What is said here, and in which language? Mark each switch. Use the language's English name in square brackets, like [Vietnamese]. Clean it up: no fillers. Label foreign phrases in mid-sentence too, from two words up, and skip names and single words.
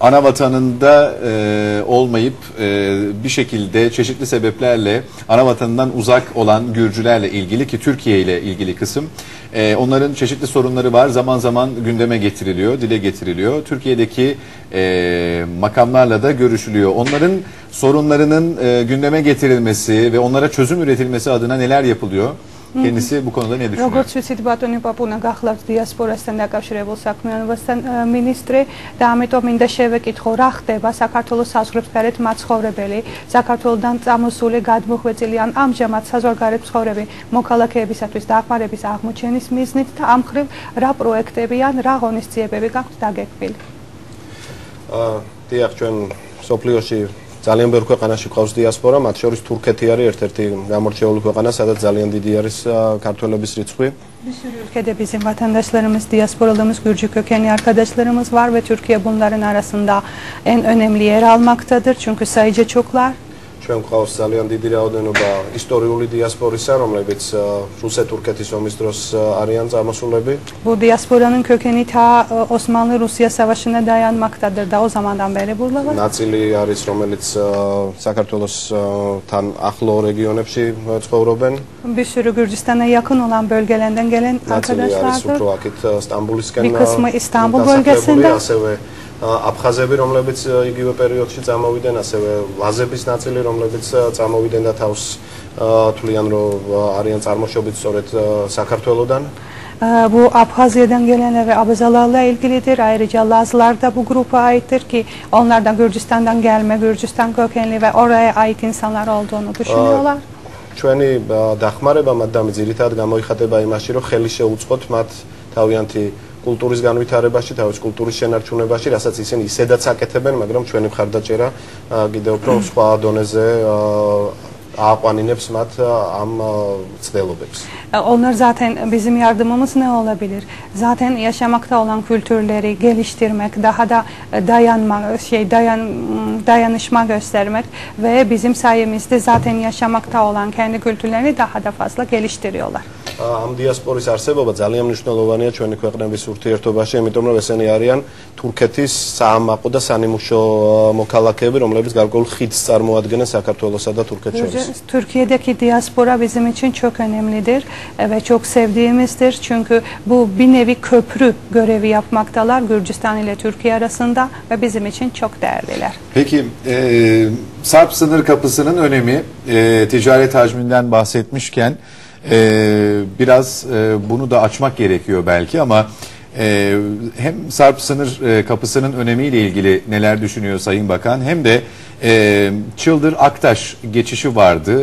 [Turkish] ana vatanında olmayıp bir şekilde çeşitli sebeplerle ana vatanından uzak olan Gürcülerle ilgili ki Türkiye ile ilgili kısım onların çeşitli sorunları var. Zaman zaman gündeme getiriliyor, dile getiriliyor. Türkiye'deki makamlarla da görüşülüyor. Onların sorunlarının gündeme getirilmesi ve onlara çözüm üretilmesi adına neler yapılıyor? Kendisi bu konuda ne düşünüyor? [Georgian] Როგორც ვიცით, ბატონი პაპუნა გახლავთ დიასპორასთან დაკავშირებულ საქმიანობასთან მინისტრი და ამიტომ მინდა შევეკითხო, რა ხდება საქართველოს საზღვრებსგარეთ მაცხოვრებელი, საქართველოდან წამოსული, გადმოხვეწილი ან ამჟამად საზღვარგარეთ მცხოვრები მოქალაქეებისათვის დახმარების აღმოჩენის მიზნით და ამ მხრივ რა პროექტები ან რა ღონისძიებები გაქვთ დაგეგმილი? დიახ, ჩვენ სოფლიოში ძალიან ბევრ ქვეყანაში ყავს დიასპორა, მათ შორის თურქეთი არის ერთ-ერთი გამორჩეული ქვეყანა, სადაც ძალიან დიდი არის ქართველების რიცხვი. [Turkish] Bir sürü ülkede bizim vatandaşlarımız, diasporalımız, Gürcü kökenli arkadaşlarımız var ve Türkiye bunların arasında en önemli yer almaktadır. Çünkü sayıca çoklar. [Georgian] ჩვენ ყავს ძალიან დიდი რაოდენობა ისტორიული დიასპორისა, რომლებიც რუსეთ-თურქეთის ომის დროს არიან წამოსულები. [Turkish] Bu diasporanın kökeni ta Osmanlı-Rusya savaşına dayanmaktadır da o zamandan beri buradalar. [Georgian] ნაწილი არის, რომელიც საქართველოსთან ახლო რეგიონებში ცხოვრობენ. [Turkish] Bir sürü Gürcistan'a yakın olan bölgelerden gelen arkadaşlardır. Bir kısmı İstanbul bölgesinde. [Georgian] აფხაზები, რომლებიც იგივე პერიოდში წამოვიდნენ, ასევე ლაზების ნაწილი, რომლებიც წამოვიდნენ და თავს თვლიან, რომ არიან წარმოშობით სწორედ საქართველოდან. [Turkish] Bu Abhazya'dan gelenler ve Abazalarla ilgilidir. Ayrıca Lazlar da bu grupa aittir ki onlar da Gürcistan'dan gelme, Gürcistan kökenli ve oraya ait insanlar olduğunu düşünüyorlar. [Georgian] ჩვენი დახმარება მათ და ძირითადად გამოიხატება იმაში, რომ ხელი შეუწყოთ მათ თავიანთი კულტურის განვითარებაში, თავის კულტურის შენარჩუნებაში, რასაც ისინი ისედაც აკეთებენ, მაგრამ ჩვენი მხარდაჭერა კიდევ უფრო სხვა დონეზე აყვანინებს მათ ამ ცდელობებს. [Turkish] Onlar zaten bizim yardımımız ne olabilir? Zaten yaşamakta olan kültürleri geliştirmek, daha da dayanışma göstermek ve bizim sayemizde zaten yaşamakta olan kendi kültürlerini daha da fazla geliştiriyorlar. [Georgian] ამ დიასპორის არსებობა ძალიან მნიშვნელოვანია ჩვენი ქვეყნების ურთიერთობაში, იმიტომ რომ ესენი არიან თურქეთის საამაყო და სანიმუშო მოქალაქეები, რომლებიც გარკვეულ ხიდს წარმოადგენენ საქართველოსა და თურქეთს შორის. [Turkish] Türkiye'deki diaspora bizim için çok önemlidir ve çok sevdiğimizdir. Çünkü bu bir nevi köprü görevi yapmaktalar Gürcistan ile Türkiye arasında ve bizim için çok değerliler. Peki Sarp sınır kapısının önemi, ticaret hacminden bahsetmişken biraz bunu da açmak gerekiyor belki ama hem Sarp sınır kapısının önemiyle ilgili neler düşünüyor Sayın Bakan hem de Çıldır Aktaş geçişi vardı.